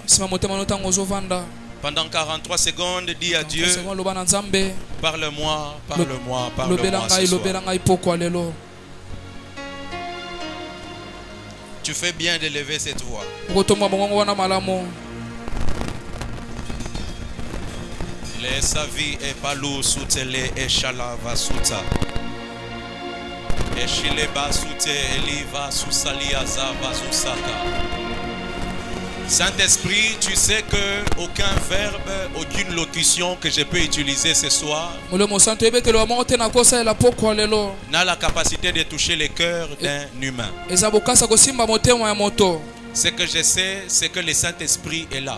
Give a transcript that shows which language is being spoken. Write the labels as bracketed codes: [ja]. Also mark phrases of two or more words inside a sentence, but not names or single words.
[fr] Pendant 43 secondes, dis à Dieu, parle-moi, parle-moi, parle-moi ce soir. Tu fais bien de lever cette voix. Le savi e palu sutele e shalava suta. E shileba sute eliva susalia zava susaka. Saint-Esprit, tu sais que aucun verbe, aucune locution que je peux utiliser ce soir n'a la capacité de toucher le cœur d'un humain. Ce que je sais, c'est que le Saint-Esprit est là.